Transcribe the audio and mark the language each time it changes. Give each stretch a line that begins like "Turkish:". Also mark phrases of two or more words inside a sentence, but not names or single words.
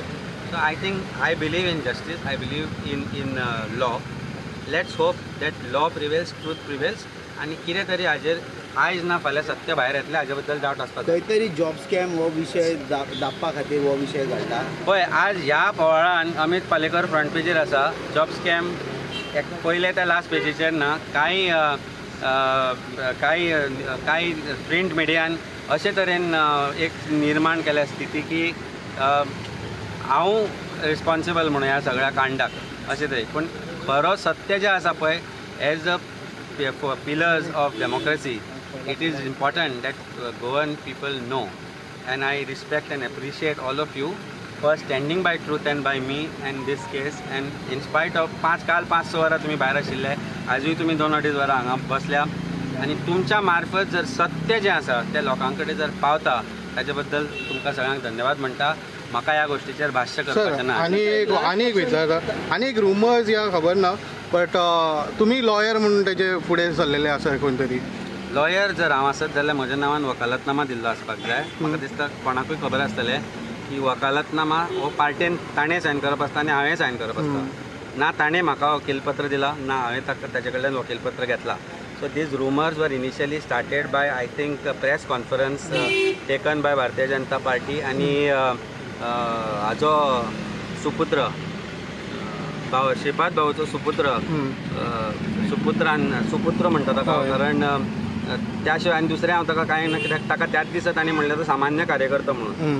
English: So I think I believe in justice, I believe in law. Let's hope that law prevails, truth prevails, and
Konkani: कितें तरी हाजेर आयज ना फाल्यां सत्य भायर येतलें हाजे बद्दल डावट आसपाक खंय तरी
English: job scam
Konkani: हो विशय दापपा खातीर हो विशय घडला. पळय आज ह्या पोवाळान अमित पालेकर फ्रंट पेजीर आसा.
English: job scam
Konkani: पयले त्या लास्ट पेजीचेर ना. कांय प्रिंट मिडियान अशे तरेन एक निर्माण केल्या स्थिती की हांव रिस्पॉन्सिबल म्हणून ह्या सगळ्या कांडाक अशें तरेन. पूण खरो सत्य जें आसा पळय
English: as a pillars of democracy it is important that Goan people know, and I respect and appreciate all of you for standing by truth and by me in this case. And in spite of
Konkani: काल 5-6 वरां तुम्ही भायर आशिल्ले, आजूय तुम्ही 2-2.5 वरां हांगा बसल्या आनी तुमच्या मार्फत जर सत्य जें आसा तें लोकां कडेन जर पावता ताचे बद्दल तुमकां सगळ्यांक धन्यवाद म्हणटा. म्हाका ह्या गोष्टीचेर भाश्य करपाचें ना. आनी एक विचारता, आनी एक रुमर्स या खबर ना, बट तुम्ही लॉयर म्हणून तेजे फुडें सरलेले आसा खंय तरी. लॉयर जर हांव आसत जाल्यार म्हज्या नांवान वकालतनामा दिल्लो आसपाक जाय. म्हाका दिसता कोणाकूय खबर आसतलें की वकालतनामा हो पार्टेन ताणें सायन करप आसता आनी हांवें सायन करप आसता. ना ताणें म्हाका वकीलपत्र दिलां ना हांवें ताचे कडल्यान वकीलपत्र घेतलां.
English: So these rumors were initially started by, I think, a press conference taken by Bharatiya Janata Party
Konkani: आणि हाजो सुपुत्र श्रीपाद भाऊचो सुपुत्र सुपुत्र म्हणटा ताका. कारण त्या शिवाय आनी दुसरें हांव ताका कांय ना, कित्याक ताका त्याच दिसा ताणें म्हणलें तो सामान्य कार्यकर्ता म्हणून.